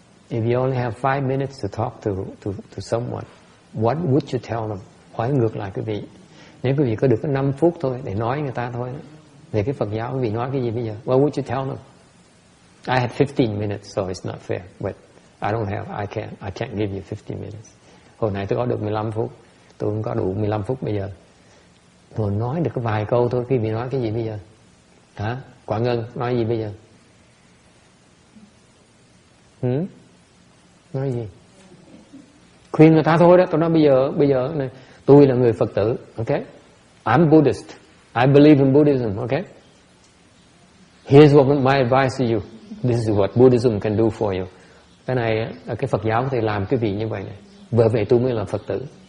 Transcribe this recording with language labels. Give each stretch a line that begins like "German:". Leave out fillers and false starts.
English: If you only have 5 minutes to talk to someone, what would you tell them?
Vietnamese: Hỏi ngược lại quý vị. Nếu quý vị có được có 5 phút thôi để nói người ta thôi về cái Phật giáo, quý vị nói cái gì bây giờ? What would you tell them? I had 15 minutes, so it's not fair. But I can't give you 15 minutes. Hồi nãy tôi có được 15 phút. Tôi không có đủ 15 phút bây giờ. Tôi nói được có vài câu thôi, quý vị nói cái gì bây giờ? Hả? Quảng Ngân, nói gì bây giờ? Nói gì? Khuyên người ta thôi đó. Tôi nói bây giờ này, tôi là người Phật tử, okay?
English: I'm Buddhist. I believe in Buddhism, okay? Here's what my advice to you. This is what Buddhism can do for you.
Vietnamese: Cái này, cái Phật giáo có thể làm cái vị như vậy này. Bởi vậy tôi mới là Phật tử.